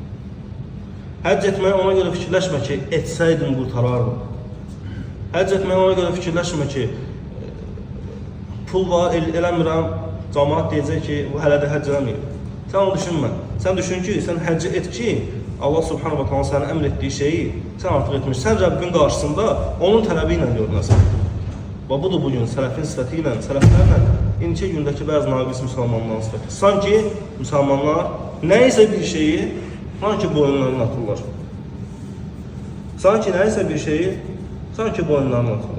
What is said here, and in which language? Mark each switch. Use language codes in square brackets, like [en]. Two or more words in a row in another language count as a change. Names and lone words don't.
[az] Həcc etməyi ona görə fikirləşmə ki, etsəydim qurtarardım. Həcc etməyi ona görə fikirləşmə ki, pul var, eləmirəm, cəmaat deyəcək ki, bu hələ də həcc eləməyib. Sən onu düşünmə. Sən düşün ki, sən həcc et ki, [ar] الله سبحانه وتعالى [az] sənə əmr etdiyi şeyi sən artıq etmiş. Sən Rəbbin qarşısında onun tələbi ilə görünəsən. Və bu da bugün sələfin sifəti ilə, sələflərlə indiki gündəki bəzi naqis müsəlmanların sifəti. Sanki müsəlmanlar nəyisə bir şeyi sanki boyunlarına atırlar. Sanki nəyisə bir şeyi sanki boyunlarına atırlar.